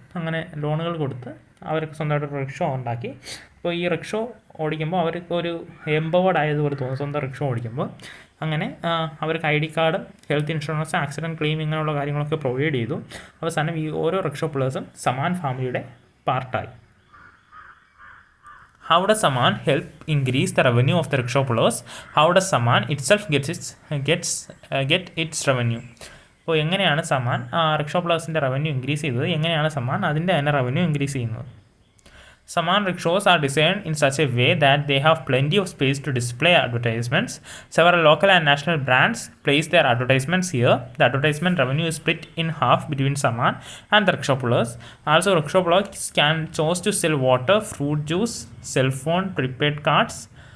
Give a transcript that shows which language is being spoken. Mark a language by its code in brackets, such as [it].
[ml] അങ്ങനെ ലോണുകൾ കൊടുത്ത് അവർക്ക് സ്വന്തമായിട്ട് റിക്ഷോ ഉണ്ടാക്കി. അപ്പോൾ ഈ റിക്ഷോ ഓടിക്കുമ്പോൾ അവർക്ക് ഒരു എംപവേർഡ് ആയതുപോലെ തോന്നും സ്വന്തം റിക്ഷോ ഓടിക്കുമ്പോൾ. അങ്ങനെ അവർക്ക് ID card, health insurance, accident claim ഇങ്ങനെയുള്ള കാര്യങ്ങളൊക്കെ പ്രൊവൈഡ് ചെയ്തു. അവസാനം ഈ ഓരോ റിക്ഷോ പുള്ളേഴ്സും സമാൻ ഫാമിലിയുടെ പാർട്ടായി. [en] How does Saman help increase the revenue of the rickshaw pullers? How does Saman itself get its revenue? [ml] അപ്പോൾ എങ്ങനെയാണ് സമാൻ റിക്ഷോ പുള്ളേഴ്സിൻ്റെ റവന്യൂ ഇൻക്രീസ് ചെയ്തത്? എങ്ങനെയാണ് സമാൻ അതിൻ്റെ തന്നെ റവന്യൂ ഇൻക്രീസ് ചെയ്യുന്നത്? [en] Saman rickshaws are designed in such a way that they have plenty of space to display advertisements. Several local and national brands place their advertisements here. The advertisement revenue is split in half between Saman and the rickshaw pullers. Also, rickshaw pullers can choose to sell water, fruit juice, cell phone, prepaid cards.